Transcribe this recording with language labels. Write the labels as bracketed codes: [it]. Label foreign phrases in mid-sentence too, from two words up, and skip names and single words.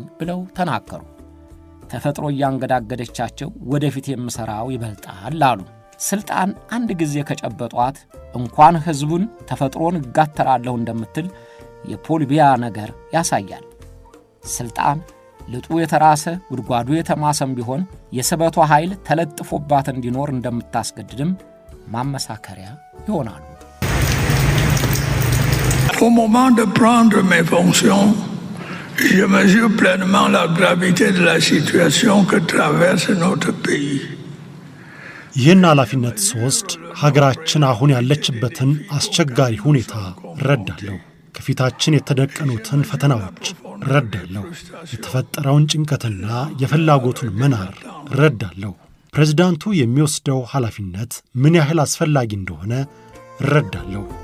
[am] ብለው ተናገሩ። ተፈጥሮ እያንገዳገደቻቸው ወደፊት የምሰራው ይበልጣል አሉ። ስልጣን አንድ ጊዜ ከጨበጧት እንኳን ሕዝቡን ተፈጥሮን ጋተራለሁ እንደምትል የፖል ቢያ ነገር ያሳያል። ስልጣን ልጡ የተራሰ ጉድጓዱ የተማሰም ቢሆን የስበቷ ኃይል ተለጥፎባት እንዲኖር እንደምታስገድድም ማመሳከሪያ ይሆናሉ። [fr] Au moment de prendre mes fonctions, je mesure pleinement la gravité de la situation que traverse notre pays. [am] ይህን ኃላፊነት ስወስድ ሀገራችን አሁን ያለችበትን አስቸጋሪ ሁኔታ ረዳለሁ። ከፊታችን የተደቀኑትን ፈተናዎች ረዳለሁ። የተፈጠረውን ጭንቀትና የፍላጎቱን መናር ረዳለሁ። ፕሬዝዳንቱ የሚወስደው ኃላፊነት ምን ያህል አስፈላጊ እንደሆነ ረዳለሁ።